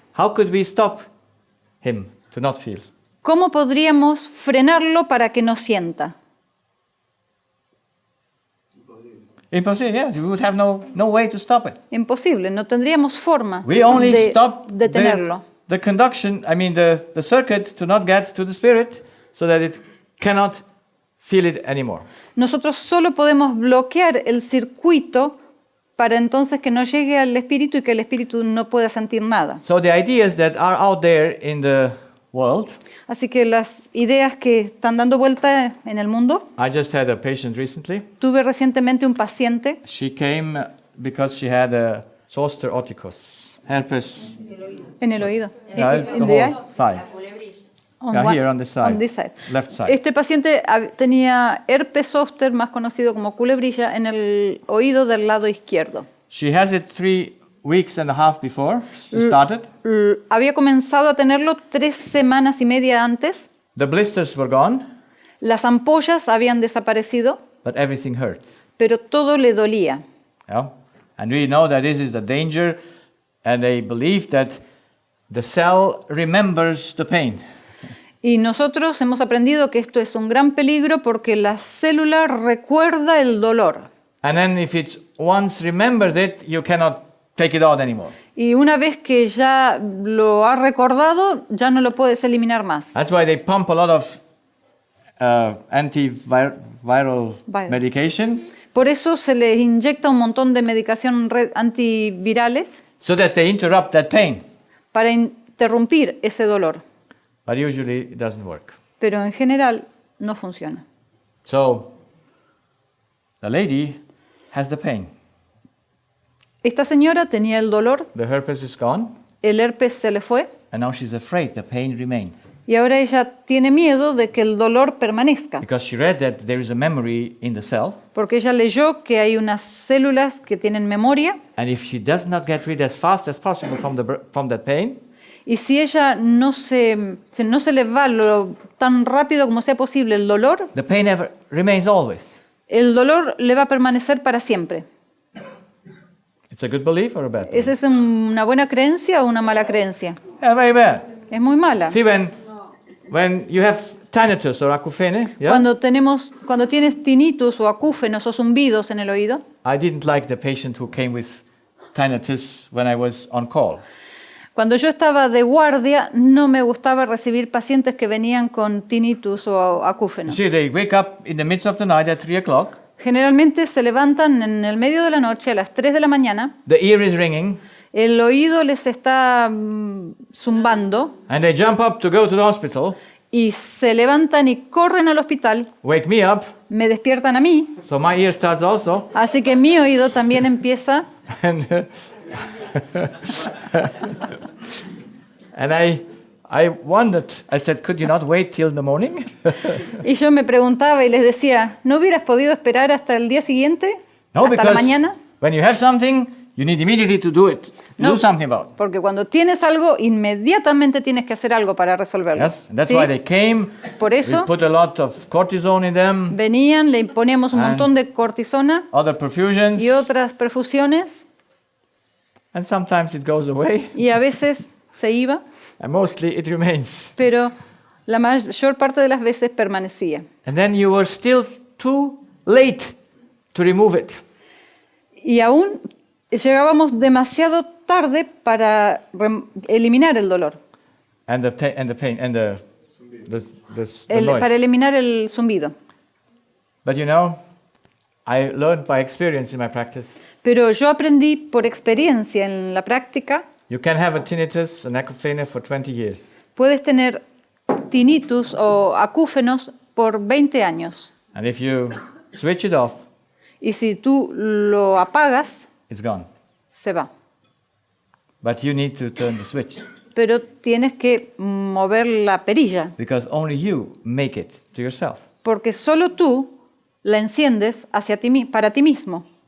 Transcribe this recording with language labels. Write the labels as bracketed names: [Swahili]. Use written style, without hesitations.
[English] how could we stop him to not feel? [Spanish] ¿cómo podríamos frenarlo para que no sienta? [English] Impossible, yes. We would have no way to stop it. [Spanish] Imposible, no tendríamos forma [English] We only [Spanish] de [English] stop [Spanish] detenerlo. [English] the conduction, I mean the circuit to not get to the spirit so that it cannot feel it anymore. [Spanish] Nosotros solo podemos bloquear el circuito para entonces que no llegue al espíritu y que el espíritu no pueda sentir nada. [English] So the ideas that are out there in the world, [Spanish] Así que las ideas que están dando vuelta en el mundo, [English] I just had a patient recently. [Spanish] tuve recientemente un paciente, [English] She came because she had a zoster oticus, herpes, [Spanish] en el oído, [English] the in the eye. whole side. On Yeah, one- here on this side. on this side. Left side. [Spanish] Este paciente tenía herpes zóster, más conocido como culebrilla, en el oído del lado izquierdo. [English] She has it 3 weeks and a half before she started. [Spanish] Había comenzado a tenerlo 3 semanas y media antes. [English] The blisters were gone, [Spanish] Las ampollas habían desaparecido, [English] but everything hurts. [Spanish] pero todo le dolía. [English] Yeah? And we know that this is the danger, and they believe that the cell remembers the pain. [Spanish] Y nosotros hemos aprendido que esto es un gran peligro porque la célula recuerda el dolor. [English] And then if it's once remembered it, you cannot take it out anymore. [Spanish] Y una vez que ya lo ha recordado, ya no lo puedes eliminar más. [English] That's why they pump a lot of antiviral Viral. medication, [Spanish] Por eso se les inyecta un montón de medicación antivirales [English] so that they interrupt that pain. [Spanish] para interrumpir ese dolor. [English] But usually it doesn't work. [Spanish] Pero en general no funciona. [English] So the lady has the pain. [Spanish] Esta señora tenía el dolor, [English] The herpes is gone, [Spanish] el herpes se le fue [English] and now she's afraid the pain remains. [Spanish] y ahora ella tiene miedo de que el dolor permanezca. [English] Because she read that there is a memory in the cell, [Spanish] Porque ella leyó que hay unas células que tienen memoria [English] and if she does not get rid as fast as possible from that pain, [Spanish] y si ella no se le va tan rápido como sea posible el dolor, [English] the pain remains always. [Spanish] el dolor le va a permanecer para siempre. [English] It's a good belief or a bad belief? [Spanish] ¿Esa es una buena creencia o una mala creencia? [English] Yeah, very bad. [Spanish] Es muy mala. [English] See, when you have tinnitus or acouphene, yeah, [Spanish] Cuando tienes tinnitus o acúfenos o zumbidos en el oído, [English] I didn't like the patient who came with tinnitus when I was on call. [Spanish] cuando yo estaba de guardia, no me gustaba recibir pacientes que venían con tinnitus o [English] You [Spanish] acúfenos. [English] see, they wake up in the midst of the night at 3 o'clock, [Spanish] Generalmente se levantan en el medio de la noche a las 3 de la mañana, [English] the ear is ringing, [Spanish] el oído les está zumbando [English] and they jump up to go to the hospital, [Spanish] y se levantan y corren al hospital, [English] wake me up, [Spanish] me despiertan a mí, [English] so my ear starts also, [Spanish] así que mi oído también empieza [English] and and I wondered. I said, could you not wait till the morning? [Spanish] y yo me preguntaba y les decía, ¿no hubieras podido esperar hasta el día siguiente? [English] No, [Spanish] ¿Hasta la [English] because [Spanish] mañana? [English] when you have something, you need immediately to do it, [Spanish] No. [English] do something about it. [Spanish] Porque cuando tienes algo, inmediatamente tienes que hacer algo para resolverlo. [English] Yes, and that's [Spanish] ¿Sí? [English] why they came. [Spanish] Por [English] We [Spanish] eso [English] put a lot of cortisone in them, [Spanish] venían, le poníamos un Ah. montón de cortisona [English] other perfusions, [Spanish] y otras perfusiones [English] and sometimes it goes away, [Spanish] y a veces se iba, [English] and mostly it remains. [Spanish] pero la mayor parte de las veces permanecía. [English] And then you were still too late to remove it. [Spanish] Y aún llegábamos demasiado tarde para eliminar el dolor, [English] And the pain and the noise. [Spanish] para eliminar el zumbido. [English] But you know, I learned by experience in my practice. [Spanish] Pero yo aprendí por experiencia en la práctica, [English] You can have a tinnitus, an acouphene for 20 years. [Spanish] puedes tener tinnitus o acúfenos por 20 años. [English] And if you switch it off, [Spanish] Y si tú lo apagas, [English] it's gone. [Spanish] se va. [English] But you need to turn the switch, [Spanish] Pero tienes que mover la perilla, [English] because only you make it to yourself. [Spanish] porque solo tú la enciendes para ti mismo.